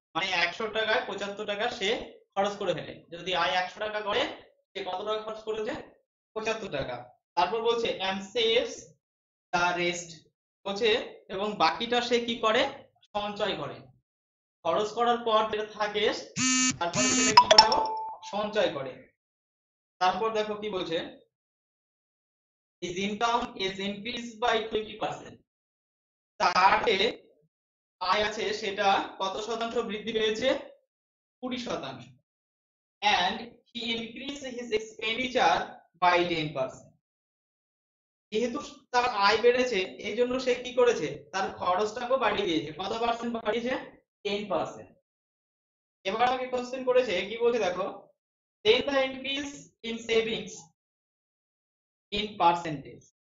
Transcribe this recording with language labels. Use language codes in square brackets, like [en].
[bn] মানে 100 টাকায় 75 টাকা সে খরচ করে ফেলে। যদি আয় 100 টাকা করে, সে কত টাকা খরচ করেছে? 75 টাকা। তারপর বলছে [en] And saves the rest. [bn] বলছে এবং বাকিটা সে কি করে? সঞ্চয় করে। খরচ করার পর যেটা থাকে তারপরে সেটা কি করে? ও সঞ্চয় করে। তারপর দেখো কি বলছে, [en] his income is increased by 20%। [bn] তার যে আয় আছে সেটা কত শতাংশ বৃদ্ধি পেয়েছে? 20%। [en] and he increased his expenditure by 10%। [bn] যেহেতু তার আয় বেড়েছে, এই জন্য সে কি করেছে? তার খরচটাকেও বাড়িয়ে দিয়েছে। কত পার্সেন্ট বাড়িয়েছে? 10%। এবার আমাকে কোশ্চেন করেছে, কি বলছে দেখো, [en] then the increase in savings in percentage।